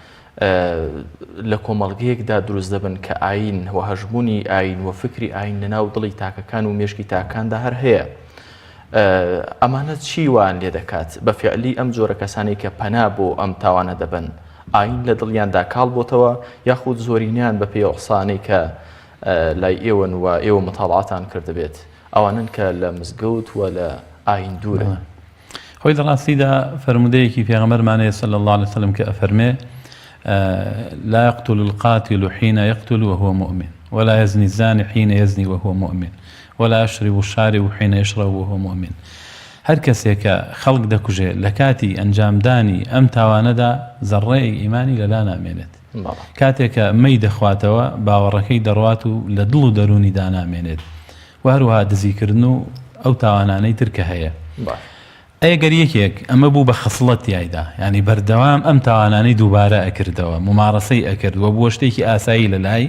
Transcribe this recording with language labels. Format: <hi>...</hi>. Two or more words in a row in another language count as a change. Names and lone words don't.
<ckb>لە کۆمەڵگەیەکدا دروست دەبن کە ئاین و هەژمونی ئاین و فکری ئاین لەناو دڵی تاکەکان و مێشکی تاکاندا هەر هەیە ئەمانە چی وان لێ دەکات بە فعلی ئەم جۆرە کەسانی کە پەنا بۆ ئەم تاوانە دەبن ئاین لە دڵیاندا کاڵ بۆتەوە یاخود زۆرینیان بە پێی قسانەی کە لای ئێوەن و ئێوە متاڵعاتان کردبێت ئەوانن کە لە مزگەوت و لە ئاین دوورە خۆی دەڕاستیدا فەرمودەیەکی پێغەمبەرمانەیە صلی الله عليه وسلم کە ئەفەرمێ</ckb> <ar>لا يقتل القاتل حين يقتل وهو مؤمن ولا يزني الزاني حين يزني وهو مؤمن ولا يشرب الشارب حين يشرب وهو مؤمن</ar> <ckb>هەر کەسێک کە خەڵک دەکوژێ لە کاتی ئەنجامدانی ئەم تاوانەدا زەڕێی ئیمانی لەلا نامێنێت کاتێککە مەی دەخواتەوە باوەڕەکەی دەڕوات و لە دڵ و دەرونیدا نامێنێت و هەروەها دزیکردن و ئەو تاوانانەی ترکە هەیە ئەگەر یەکێک ئەمە بوو بە خەسڵەت یایدا ینی بەردەوام ئەم تاوانانەی دووبارە ئەکردەوە ممارەسەی ئەکردوە بووە شتێکی ئاسایی لە لای</ckb>